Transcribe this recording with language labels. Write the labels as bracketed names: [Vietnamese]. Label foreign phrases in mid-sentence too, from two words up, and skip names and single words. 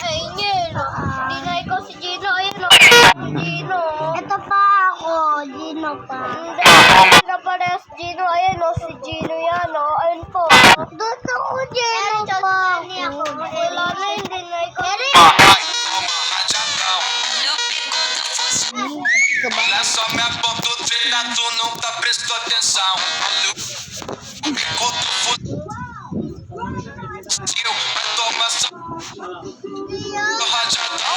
[Filipino] Ingil. Hindi na ikaw si Gino. Ayun o. Gino. Ito pa ako. Gino pa. Hindi. Hindi na parehas Gino. Ayun o. Si Gino yan o. Ayun po. Doon ako Gino pa. Wala na. Hindi na ikaw. [Portuguese] Olha só minha foto, filha, tu nunca prestou atenção. Enquanto fuzil, vai tomar só rajadão.